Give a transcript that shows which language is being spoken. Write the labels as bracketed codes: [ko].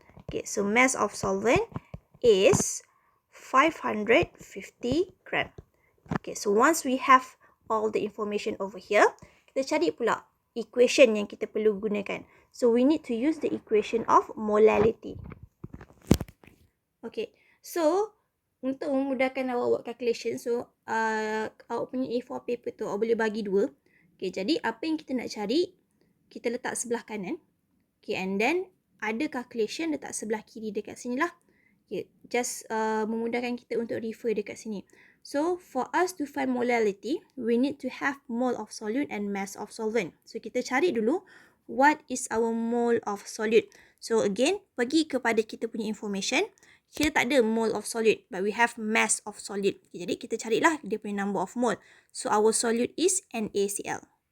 [en] Okay, so mass of solvent is 550 gram. Okay, so once we have all the information over here, [ms] kita cari pula equation yang kita perlu gunakan. [en] So, we need to use the equation of molality. [ms] Okay, so untuk memudahkan awak buat calculation, so awak punya A4 paper tu awak boleh bagi dua. Okay, jadi apa yang kita nak cari, kita letak sebelah kanan. Okay, and then ada calculation letak sebelah kiri dekat sini lah. Okay, just memudahkan kita untuk refer dekat sini. [en] So, for us to find molality, we need to have mole of solute and mass of solvent. So, [ms] kita cari dulu [en] what is our mole of solute? So again, [ms] pergi kepada kita punya [en] information. [ms] Kita tak ada [en] mole of solute, but we have mass of solute. [ms] Okay, jadi kita carilah dia punya number of mole. [en] So our solute is NaCl.